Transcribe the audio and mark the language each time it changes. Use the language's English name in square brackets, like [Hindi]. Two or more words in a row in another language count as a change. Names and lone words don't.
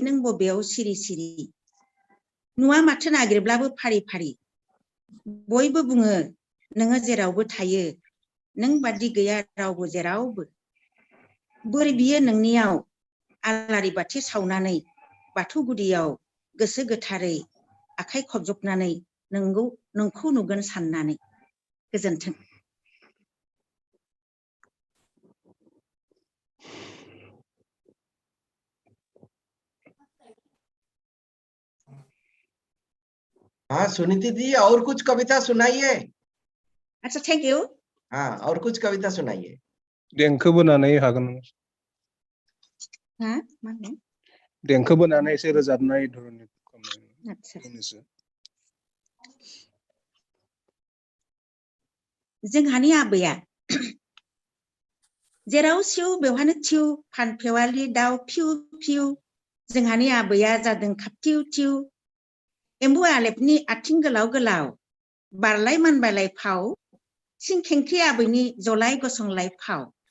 [Bodo] नों बबेयाव सिरि सिरि नुवा माथो नागिरब्लाबो फारि फारि बयबो बुङो नोङो जेरावबो थायो नों बादि गैया रावबो जेरावबो बोर बियो नोंनियाव आलारि बाथि सावनानै बाथौ गुदियाव गोसो गोथारै आखाइ खबजबनानै नोंखौ नुगोन साननानै गोजोन्थों। [Hindi] हाँ सुनीति जी, और कुछ कविता सुनाइए। अच्छा [English] thank you. [Hindi] हाँ और कुछ कविता सुनाइए। [Bodo] देंखो बोनानै हागोन हाँ मा होनो देंखो बोनानै एसे रोजाबनाय धरननि आच्छा फंनैसो जोंहानि आबैया जेराव सिउ बेवहायनो थिउ फानफेवालि दाउ फिउ फिउ जोंहानि आबैया जादों खाबथिउ थिउ एम्बु आलेबनि आथिं गोलाव गोलाव बारलाय मानबायलाय फाव सिंखेंख्रि आबैनि जलाय गसंलाय फाव